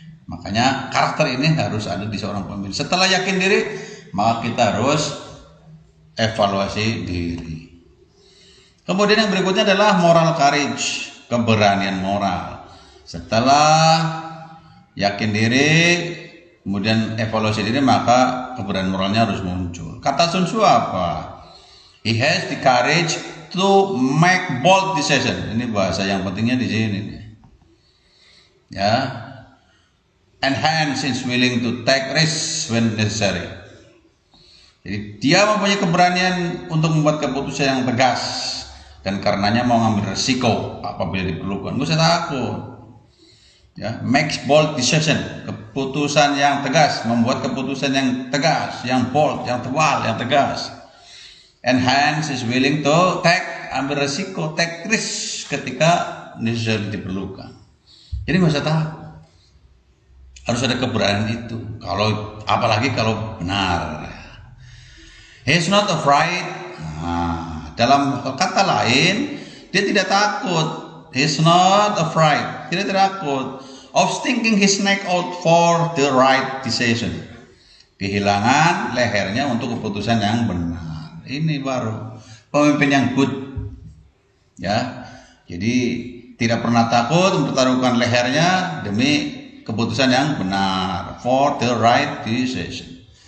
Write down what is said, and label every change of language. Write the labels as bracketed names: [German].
[Indonesian] Makanya karakter ini harus ada di seorang pemimpin. Setelah yakin diri, maka kita harus evaluasi diri. Kemudian yang berikutnya adalah moral courage, keberanian moral. Setelah yakin diri, kemudian evaluasi diri, maka keberanian moralnya harus muncul. Kata Sun Tzu apa? [English] He has the courage to make bold decision. [Indonesian] Ini bahasa yang pentingnya di sini. [English] Ya, and hence is willing to take risks when necessary. [Indonesian] Jadi dia mempunyai keberanian untuk membuat keputusan yang tegas, dan karenanya mau ngambil resiko apabila diperlukan. Gak usah takut. Ya, [English] makes bold decision, [Indonesian] keputusan yang tegas, membuat keputusan yang tegas, yang bold, yang tebal, yang tegas. [English] And hence is willing to [Indonesian] ambil resiko, [English] take risk [Indonesian] ketika [English] necessary, [Indonesian] diperlukan. Jadi gak usah takut. Harus ada keberanian itu. Apalagi kalau benar. [English] He's not afraid. [Indonesian] Dalam kata lain, dia tidak takut. [English] He's not afraid. [Indonesian] Tidak takut [English] of sticking his neck out for the right decision. [Indonesian] Kehilangan lehernya untuk keputusan yang benar. Ini baru pemimpin yang good. Ya. Jadi tidak pernah takut mempertaruhkan lehernya demi keputusan yang benar, [English] for the right decision.